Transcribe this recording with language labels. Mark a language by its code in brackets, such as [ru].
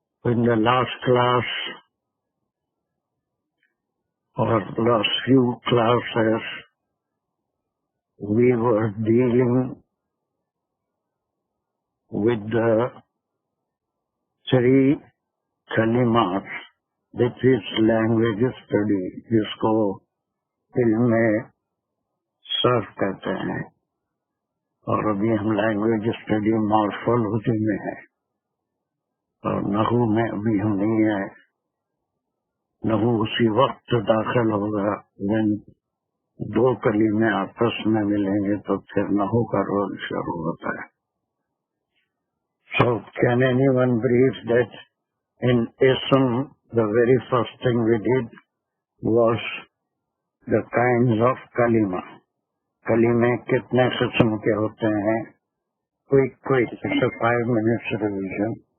[en] In the last class or last few classes, we were dealing with the three kalimat, which is language study, [ur] جس کو علم صرف کہتے ہیں. اور ابھی ہم لینگویج اسٹڈی مارفولوجی میں ہیں اور نحو میں ابھی ہم نہیں ہیں. نحو اسی وقت داخل ہوگا جن دو کلمے آپس میں ملیں گے تو پھر نحو کا رول شروع ہوتا ہے. [en] So can anyone brief that in ism the very first thing we did was the kinds of kalima. [ur] کلمے کتنے قسم کے ہوتے ہیں؟ کوئی [en] 5 minutes revision.